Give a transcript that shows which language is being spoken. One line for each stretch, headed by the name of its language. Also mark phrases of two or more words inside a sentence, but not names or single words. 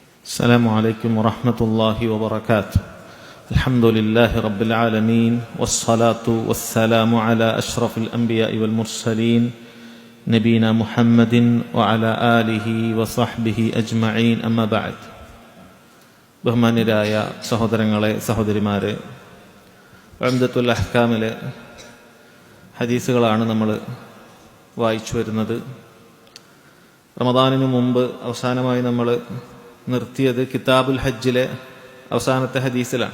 Arabic: السلام عليكم ورحمة الله وبركاته. الحمد لله رب العالمين والصلاة والسلام على أشرف الأنبياء والمرسلين نبينا محمد وعلى آله وصحبه أجمعين أما بعد.
Malayalam: ബഹുമാന്യരായ സഹോദരങ്ങളെ സഹോദരിമാരെ, ഉംദത്തുൽ അഹ്കാമിലെ ഹദീസുകളാണ് നമ്മൾ വായിച്ചു വരുന്നത്. റമദാനിനു മുമ്പ് അവസാനമായി നമ്മൾ നിർത്തിയത് കിതാബുൽ ഹജ്ജിലെ അവസാനത്തെ ഹദീസിലാണ്.